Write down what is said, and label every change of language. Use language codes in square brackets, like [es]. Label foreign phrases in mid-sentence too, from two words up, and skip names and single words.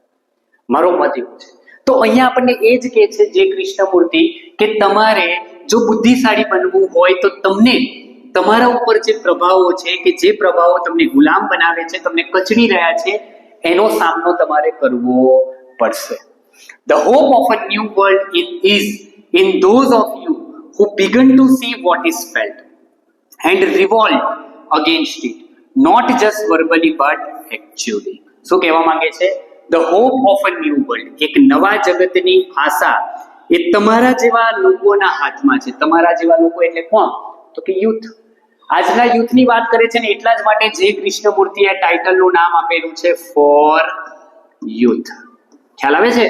[gu] મારો મત એવું છે. તો અહીંયા આપણને એ જ કહે છે જે કૃષ્ણમૂર્તિ કે તમારે જો બુદ્ધિશાળી બનવું હોય તો તમને તમારા ઉપર જે પ્રભાવો છે કે જે પ્રભાવો તમને ગુલામ બનાવે છે, તમને કચડી રહ્યા છે, એનો સામનો તમારે કરવો પડશે. [en] The hope of a new world is in those of you who begin to see what is felt and revolt against it, not just verbally but actually. [gu] શું કહેવા માંગે છે? [en] The hope of a new world, [gu] એક નવા જગતની આશા એ તમારા જેવા લોકોના હાથમાં છે. તમારા જેવા લોકો એટલે કોણ? તો કે યુથ. આજના યુથની વાત કરે છે ને એટલા જ માટે જે કૃષ્ણમૂર્તિએ ટાઇટલનું નામ આપેલું છે [en] for youth. [gu] ખ્યાલ આવે છે?